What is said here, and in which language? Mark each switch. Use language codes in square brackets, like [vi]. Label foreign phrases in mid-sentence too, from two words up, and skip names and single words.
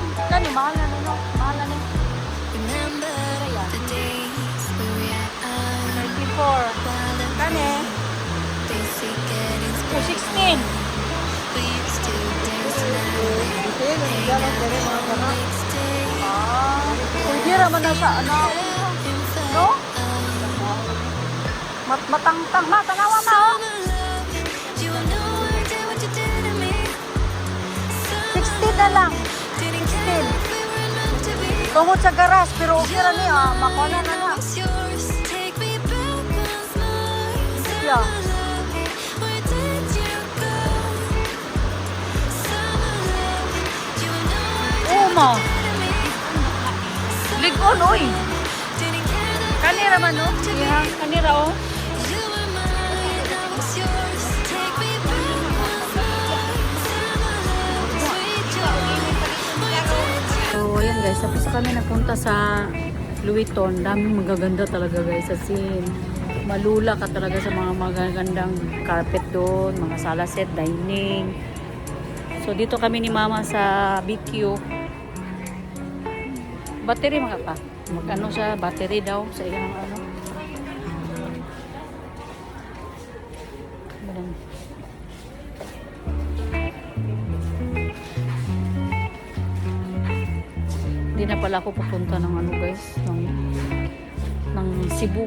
[ceb] Kani, mahal na no? Mahal na no? 34. Kani? 216. Pwede naman na siya. Ano? No? Matangtang. Tanawa ma, oh. 16 na lang. 16. Tungod sa garas, pero okay na niya. Makona na na. Yeah. Ma. Ligon, oy. Kanira man, no? Yeah, kanira, oh. So, ayan guys. [tl] Tapos kami napunta sa Louis Vuitton. Daming magaganda talaga guys. As in, malula ka talaga sa mga magagandang carpet doon. Mga sala set, dining. So, dito kami ni Mama sa BQ. [ceb] Battery mga pa. Mag-ano siya, battery daw sa iyang ano. [tl] Hindi na pala ako pupunta ng ano guys, ng Cebu.